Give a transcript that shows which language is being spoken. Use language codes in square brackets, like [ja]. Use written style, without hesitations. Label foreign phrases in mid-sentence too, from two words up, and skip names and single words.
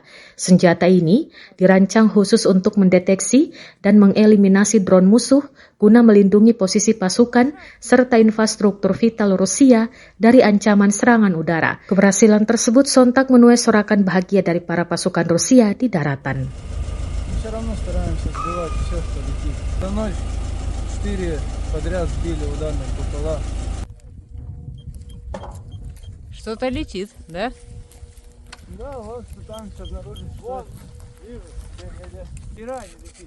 [id] Senjata ini dirancang khusus untuk mendeteksi dan mengeliminasi drone musuh guna melindungi posisi pasukan serta infrastruktur vital Rusia dari ancaman serangan udara. Keberhasilan tersebut sontak menuai sorakan bahagia dari para pasukan Rusia di daratan. [ru] Что-то летит, да? Да, вот там сейчас обнаружили. Вот, вижу, герань летит.